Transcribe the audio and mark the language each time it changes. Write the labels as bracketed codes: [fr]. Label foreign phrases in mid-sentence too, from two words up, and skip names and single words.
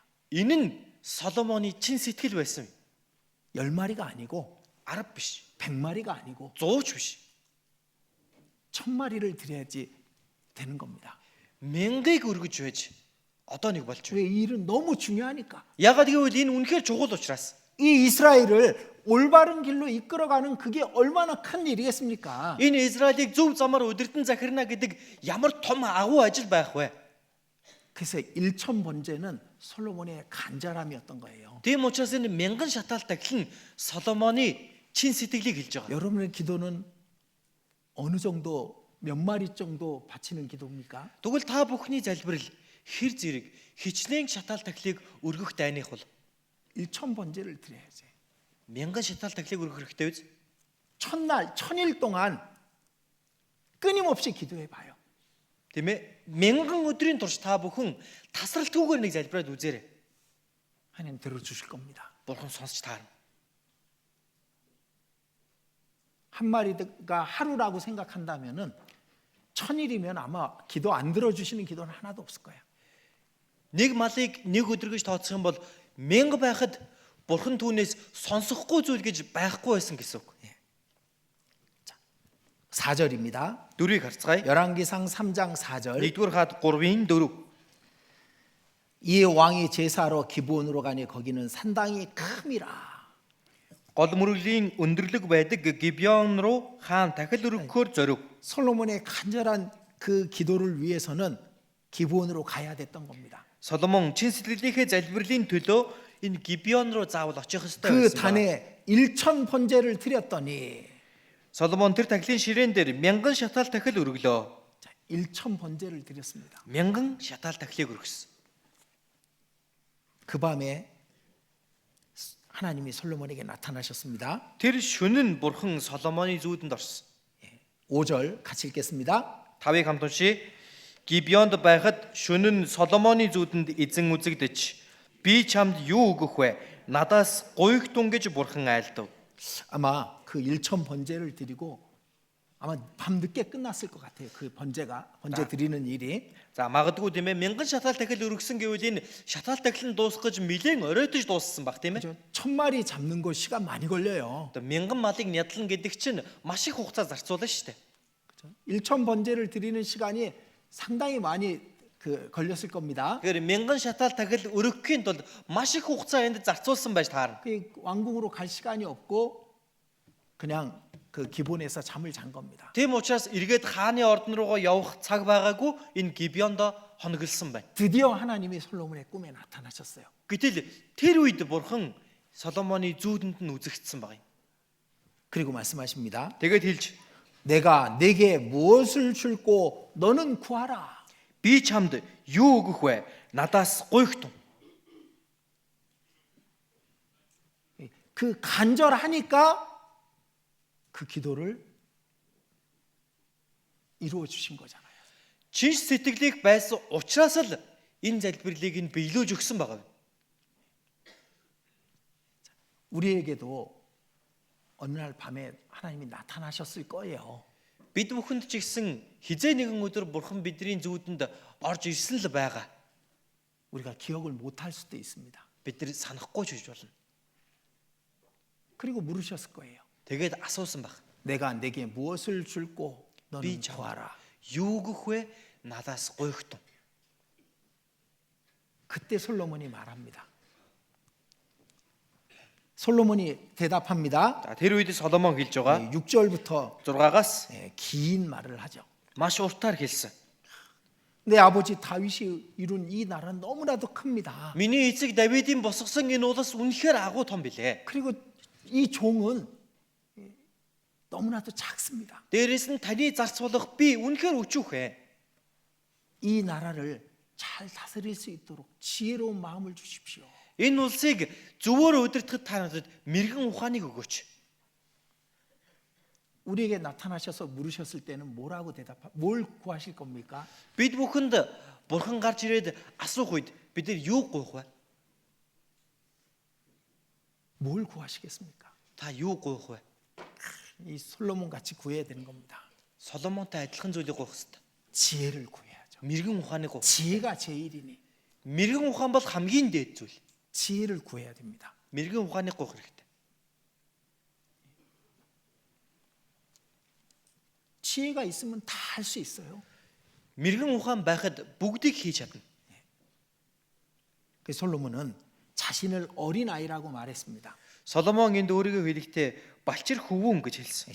[mn] Энэ нь Соломоны чин сэтгэл байсан юм. [ko] 10마리가 아니고 [mn] 10 биш, [ko] 100마리가 아니고 [mn] 100 ч биш. [ko] 1000마리를 드려야지 되는 겁니다. [mn] 1000-ыг өргөж байж одоо нэг болж байна. [ko] 왜 이 일은 너무 중요하니까. [mn] Ягаад гэвэл энэ үнэхээр чухал учраас. [ko] 이 이스라엘을 올바른 길로 이끌어가는 그게 얼마나 큰 일이겠습니까? [mn] Энэ Израилийг зөв замаар удирдан захирна гэдэг ямар том агуу ажил байх вэ? [ko] 그래서 1000 번제는 솔로몬의 간절함이었던 거예요. [mn] Тийм учраас энэ 1000 шатаал тахил нь Соломоны чин сэтгэлийг хэлж байгаа. [ko] 여러분의 기도는 어느 정도 몇 마리 정도 바치는 기도입니까? [mn] Тэгвэл та бүхний залбирал хэр зэрэг хичнээн шатаал тахилыг өргөх дайных бол [ko] 1000 번제를 드려야지. [mn] 1000 шатаал тахилыг өргөх хэрэгтэй биз? [ko] 첫날, 천일 동안 끊임없이 기도해 봐요. [mn] Тийм ээ. Мянган өдрийн турш та бүхэн тасралтгүйгээр нэг залбираад үзээрэй. [ko] 하나님 들어주실 겁니다. [mn] Бурхан сонсч таарна. [ko] 한 마리가 하루라고 생각한다면은 천일이면 아마 기도 안 들어주시는 기도는 하나도 없을 거예요. [mn] Нэг малыг нэг өдөр гэж тооцох юм бол 1000 байхад Бурхан түүнээс сонсохгүй зүйл гэж байхгүй байсан гэсэн үг. [ko] 4절입니다. [mn] Дөрвийг харцгаая. [ko] 열왕기상 3장 4절. [mn] 1-р хаад 3-ын 4. [ko] 이 왕이 제사하러 기브온으로 가니 거기는 산당이 큼이라. [mn] Гол мөрөглийн өндөрлөг байдаг Гибеон руу хаан дахил өргөхөөр зорив. [ko] 솔로몬의 간절한 그 기도를 위해서는 기브온으로 가야 됐던 겁니다. [mn] Соломон чин сэтгэлийнхээ залбирлын төлөө энэ Гибеон руу заавал очих ёстой [ko] 그 [mn] байсан. [ko] 단에 1000 번제를 드렸더니 [mn] Соломон тэр тахилын ширээн дээр 1000 шатаал тахил өргөлөө. [ko] 1000 번제를 드렸습니다. [mn] 1000 шатаал тахилыг өргөсөн. [ko] 그 밤에 하나님이 솔로몬에게 나타나셨습니다. [mn] Тэр шөнө нь Бурхан Соломоны зүүдэнд орсон. [ko] 5절 같이 읽겠습니다. [mn] 5-ыг хамт уншия. Гибеонд байхад шөнө нь Соломоны зүүдэнд эзэн үзэгдэж би чамд юу өгөх вэ? Надаас гуйгтун гэж Бурхан айлдав. [ko] 아마 그 1000 번제를 드리고 아마 밤늦게 끝났을 것 같아요. 그 번제 드리는 일이. [mn] За магадгүй тийм ээ 1000 шатаал тахил өргөсөн гэвэл энэ шатаал тахил нь дуусах гэж нэлээд оройтож дууссан баг тийм ээ. [ko] 그죠? 1000마리 잡는 거 시간 많이 걸려요. [mn] Одоо 1000 малыг нядлан гэдэг чинь маш их хугацаа зарцуулна шүү дээ. [ko] 그죠? 1000 번제를 드리는 시간이 상당히 많이 걸렸을 겁니다. [mn] Тэгэхээр 1000 шатаал тахил өргөхийн тулд маш их хугацаа энд зарцуулсан байж таарна. [ko] 그 왕궁으로 갈 시간이 없고 그냥 그 기본에서 잠을 잔 겁니다. [mn] Тийм учраас эргээд хааны ордон руугаа явах цаг байгаагүй энэ Гибеондо хоноглосон байна. [ko] 드디어 하나님이 솔로몬의 꿈에 나타나셨어요. [mn] Гэтэл тэр үед Бурхан Соломоны зүүдэнд нь үзэгдсэн баг юм. [ko] 그리고 말씀하십니다. [mn] Тэгээд хэлж [ko] 내가 내게 무엇을 줄고 너는 구하라. [mn] би чамд юу өгөх вэ? Надаас гуйгтун. [ko] 그 간절하니까 그 기도를 이루어 주신 거잖아요. [mn] Чин сэтгэлийг байсан учраас л энэ залбирлыг нь биелүүлж өгсөн байгаа. [ko] 우리에게도 어느 날 밤에 하나님이 나타나셨을 거예요. [mn] Бид бүхэнд ч ихсэн хизээ нэгэн өдөр Бурхан бидний зүүдэнд орж ирсэн л байгаа. [ko] 우리가 기억을 못할 수도 있습니다. [mn] Бид нар санахгүй ч гэж болно. [ko] 그리고 물으셨을 거예요. [mn] Тэгээд асуусан баг. [ko] 내가 내게 무엇을 줄고 너는 [mn] би чам-- [ko] 구하라. [mn] Юу өгөх вэ? Надаас гуйгтун. [ko] 그때 솔로몬이 말합니다. 솔로몬이 대답합니다. [mn] За тэр үед Соломон хэлж байгаа [ko] 6절부터 [mn] 6-аас [ko] 긴 말을 하죠. [mn] маш уртаар хэлсэн. [ko] 내 아버지 다윗이 이룬 이 나라는 너무나도 큽니다. [mn] Миний эцэг Давидын босгосон энэ улс үнэхээр агуу том билээ. [ko] 그리고 이 종은 너무나도 작습니다. [mn] Дээрээс нь таны зарцуулах би үнэхээр өчүүхэ. [ko] 이 나라를 잘 다스릴 수 있도록 지혜로운 마음을 주십시오. [mn] Энэ улсыг зөвөр удирдахад та надад мэрэгэн ухааныг өгөөч. [ko] 우리에게 나타나셔서 물으셨을 때는 뭘 구하실 겁니까? [mn] Бид бүхэнд Бурхан гарч ирээд асуух үед бид нар юу гуйх вэ? [ko] 뭘 구하시겠습니까? [mn] Та юу гуйх вэ? [ko] 이 솔로몬 같이 구해야 되는 겁니다. [mn] Соломонтой адилхан зүйлийг гуйх хэрэгтэй. [ko] 지혜를 구해야죠. [mn] Мэрэгэн ухааныг гуйх. [ko] 지혜가 제일이니 [mn] Мэрэгэн ухаан бол хамгийн дээд зүйл. [ko] 지혜를 구해야 됩니다. [mn] Мэрэгэн ухааныг гуйх хэрэгтэй. [ko] 지혜가 있으면 다 할 수 있어요. [mn] Мэрэгэн ухаан байхад бүгдийг хийж чадна. [ko] 그 솔로몬은 자신을 어린 아이라고 말했습니다. [mn] Соломон энд өөрийгөө хэлэхдээ балчир хөвүүн гэж хэлсэн.